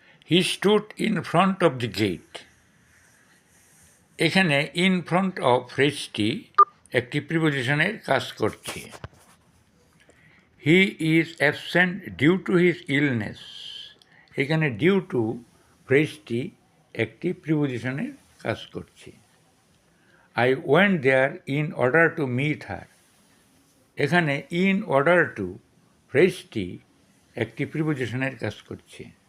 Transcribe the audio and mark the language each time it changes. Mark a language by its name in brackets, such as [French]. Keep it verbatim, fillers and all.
[English] He stood in front of the gate. [Bangla] এখানে in front of ফ্রেজটি একটি প্রিপোজিশনের কাজ করছে। [English] He is absent due to his illness. [Bangla] এখানে ডিউ টু ফ্রেজটি একটি প্রিপোজিশনের কাজ করছে। [English] I went there in order to meet her. [Bangla] এখানে ইন অর্ডার টু ফ্রেজটি একটি প্রিপোজিশনের কাজ করছে।